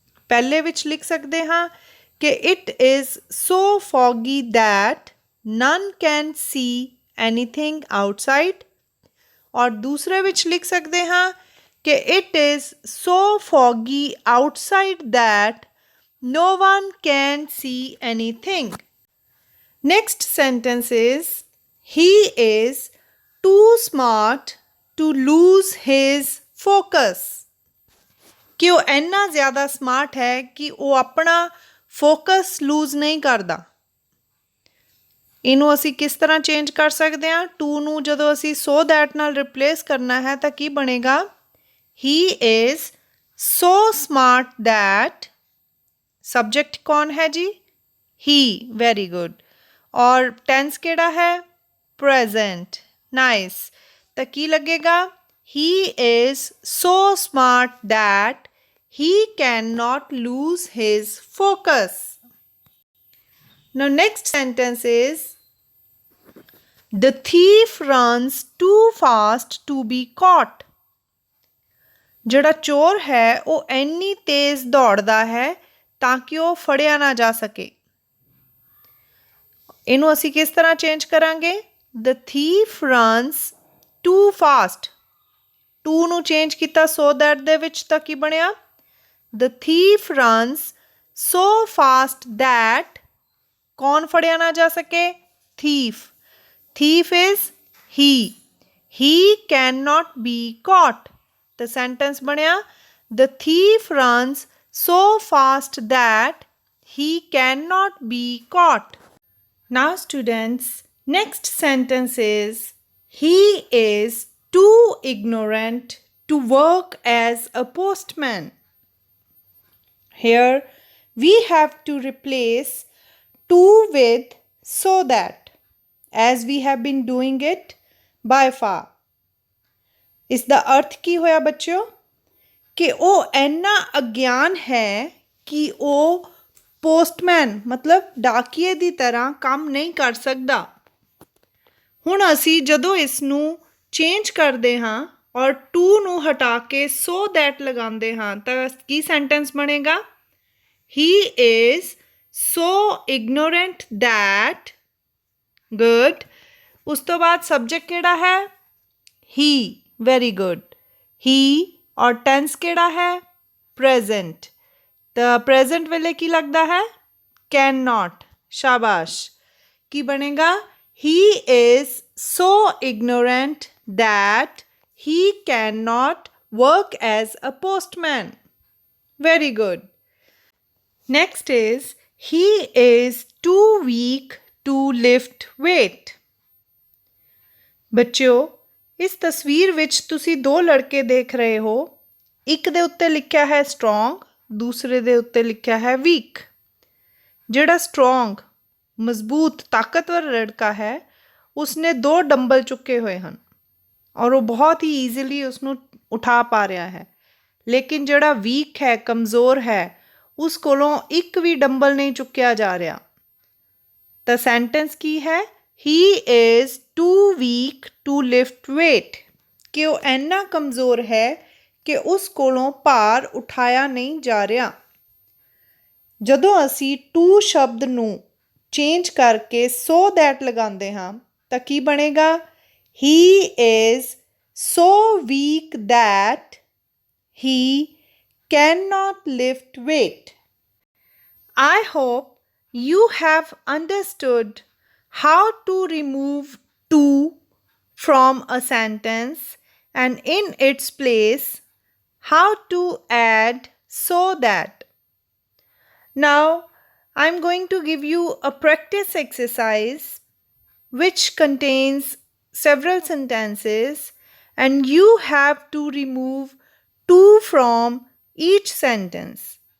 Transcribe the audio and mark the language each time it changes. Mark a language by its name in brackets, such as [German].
[Punjabi] ਪਹਿਲੇ ਵਿੱਚ ਲਿਖ ਸਕਦੇ ਹਾਂ ਕਿ [English] it is so foggy that none can see anything outside, [Punjabi] ਔਰ ਦੂਸਰੇ ਵਿੱਚ ਲਿਖ ਸਕਦੇ ਹਾਂ ਕਿ [English] It is so foggy outside that no one can see anything. Next sentence is, he is too smart to lose his focus. [Punjabi] ਕਿ ਉਹ ਇੰਨਾ ਜ਼ਿਆਦਾ ਸਮਾਰਟ ਹੈ ਕਿ ਉਹ ਆਪਣਾ ਫੋਕਸ ਲੂਜ਼ ਨਹੀਂ ਕਰਦਾ। ਇਹਨੂੰ ਅਸੀਂ ਕਿਸ ਤਰ੍ਹਾਂ ਚੇਂਜ ਕਰ ਸਕਦੇ ਹਾਂ? ਟੂ ਨੂੰ ਜਦੋਂ ਅਸੀਂ ਸੋ ਦੈਟ ਨਾਲ ਰਿਪਲੇਸ ਕਰਨਾ ਹੈ ਤਾਂ ਕੀ ਬਣੇਗਾ? [English] he is so smart that, subject [Punjabi] ਕੌਣ ਹੈ ਜੀ? [English] He. Very good. [Punjabi] ਔਰ ਟੈਂਸ ਕਿਹੜਾ ਹੈ? ਪ੍ਰੈਜ਼ੈਂਟ। ਨਾਈਸ। ਤਾਂ ਕੀ ਲੱਗੇਗਾ? [English] He is so smart that he cannot lose his focus. Now next sentence is, the thief runs too fast to be caught. [Punjabi] ਜਿਹੜਾ ਚੋਰ ਹੈ ਉਹ ਇੰਨੀ ਤੇਜ਼ ਦੌੜਦਾ ਹੈ ਤਾਂ ਕਿ ਉਹ ਫੜਿਆ ਨਾ ਜਾ ਸਕੇ। ਇਹਨੂੰ ਅਸੀਂ ਕਿਸ ਤਰ੍ਹਾਂ ਚੇਂਜ ਕਰਾਂਗੇ? [English] the thief runs too fast. [Punjabi] To ਨੂੰ ਚੇਂਜ ਕੀਤਾ ਸੋ ਦੈਟ ਦੇ ਵਿੱਚ ਤਾਂ ਕੀ ਬਣਿਆ? [English] the thief runs so fast that [Punjabi] ਕੌਣ ਫੜਿਆ ਨਾ ਜਾ ਸਕੇ? [English] thief. thief is he. he cannot be caught. The sentence ਬਣਿਆ, the thief runs so fast that he cannot be caught. Now students, next sentence is, he is too ignorant to work as a postman. Here we have to replace to with so that, as we have been doing it by far. [Punjabi] ਇਸ ਦਾ ਅਰਥ ਕੀ ਹੋਇਆ ਬੱਚਿਓ? ਕਿ ਉਹ ਇੰਨਾ ਅਗਿਆਨ ਹੈ ਕਿ ਉਹ ਪੋਸਟਮੈਨ ਮਤਲਬ ਡਾਕੀਏ ਦੀ ਤਰ੍ਹਾਂ ਕੰਮ ਨਹੀਂ ਕਰ ਸਕਦਾ। ਹੁਣ ਅਸੀਂ ਜਦੋਂ ਇਸ ਨੂੰ ਚੇਂਜ ਕਰਦੇ ਹਾਂ ਔਰ ਟੂ ਨੂੰ ਹਟਾ ਕੇ ਸੋ ਦੈਟ ਲਗਾਉਂਦੇ ਹਾਂ ਤਾਂ ਕੀ ਸੈਂਟੈਂਸ ਬਣੇਗਾ? [English] He is so ignorant that. Good. [Punjabi] ਉਸ ਤੋਂ ਬਾਅਦ ਸਬਜੈਕਟ ਕਿਹੜਾ ਹੈ? ਹੀ। Very good. ਹੀ ਔਰ ਟੈਂਸ ਕਿਹੜਾ ਹੈ? ਪ੍ਰੈਜ਼ੈਂਟ। ਤਾਂ ਪ੍ਰੈਜ਼ੈਂਟ ਵੇਲੇ ਕੀ ਲੱਗਦਾ ਹੈ? [English] Cannot. [Punjabi] ਸ਼ਾਬਾਸ਼। ਕੀ ਬਣੇਗਾ? [English] He is so ignorant that he cannot work as a postman. Very good. Next is he is too weak to lift weight. [Punjabi] ਬੱਚਿਓ, ਇਸ ਤਸਵੀਰ ਵਿੱਚ ਤੁਸੀਂ ਦੋ ਲੜਕੇ ਦੇਖ ਰਹੇ ਹੋ। ਇੱਕ ਦੇ ਉੱਤੇ ਲਿਖਿਆ ਹੈ ਸਟਰੋਂਗ, ਦੂਸਰੇ ਦੇ ਉੱਤੇ ਲਿਖਿਆ ਹੈ ਵੀਕ। ਜਿਹੜਾ ਸਟਰੋਂਗ ਮਜ਼ਬੂਤ ਤਾਕਤਵਰ ਲੜਕਾ ਹੈ ਉਸਨੇ 2 ਡੰਬਲ ਚੁੱਕੇ ਹੋਏ ਹਨ ਔਰ ਉਹ ਬਹੁਤ ਹੀ ਈਜ਼ੀਲੀ ਉਸਨੂੰ ਉਠਾ ਪਾ ਰਿਹਾ ਹੈ। ਲੇਕਿਨ ਜਿਹੜਾ ਵੀਕ ਹੈ, ਕਮਜ਼ੋਰ ਹੈ, ਉਸ ਕੋਲੋਂ ਇੱਕ ਵੀ ਡੰਬਲ ਨਹੀਂ ਚੁੱਕਿਆ ਜਾ ਰਿਹਾ। ਤਾਂ ਸੈਂਟੈਂਸ ਕੀ ਹੈ? [English] He is too weak to lift weight. [Punjabi] ਕਿ ਉਹ ਇੰਨਾ ਕਮਜ਼ੋਰ ਹੈ ਕਿ ਉਸ ਕੋਲੋਂ ਭਾਰ ਉਠਾਇਆ ਨਹੀਂ ਜਾ ਰਿਹਾ। ਜਦੋਂ ਅਸੀਂ ਟੂ ਸ਼ਬਦ ਨੂੰ ਚੇਂਜ ਕਰਕੇ ਸੋ ਦੈਟ ਲਗਾਉਂਦੇ ਹਾਂ ਤਾਂ ਕੀ ਬਣੇਗਾ? [English] He is so weak that he cannot lift weight. I hope you have understood how to remove to from a sentence and in its place how to add so that. Now I'm going to give you a practice exercise which contains several sentences and you have to remove to from each sentence.